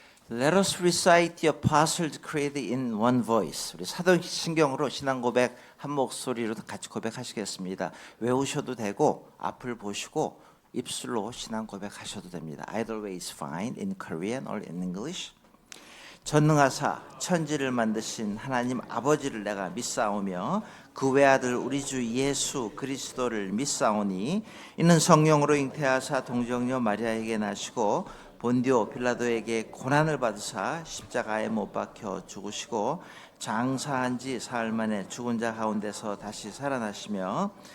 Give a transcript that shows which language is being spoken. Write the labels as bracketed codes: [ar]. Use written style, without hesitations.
[en] Let us recite the Apostles' Creed in one voice. [ko] 우리 사도신경으로 신앙 고백 한 목소리로 같이 고백하시겠습니다. 외우셔도 되고 앞을 보시고 입술로 신앙 고백하셔도 됩니다. [en] Either way is fine, in Korean or in English. [ko] 전능하사 천지를 만드신 하나님 아버지를 내가 믿사오며 그 외아들 우리 주 예수 그리스도를 믿사오니 이는 성령으로 잉태하사 동정녀 마리아에게 나시고 본디오 빌라도에게 고난을 받으사 십자가에 못 박혀 죽으시고 장사한 지 사흘 만에 죽은 자 가운데서 다시 살아나시며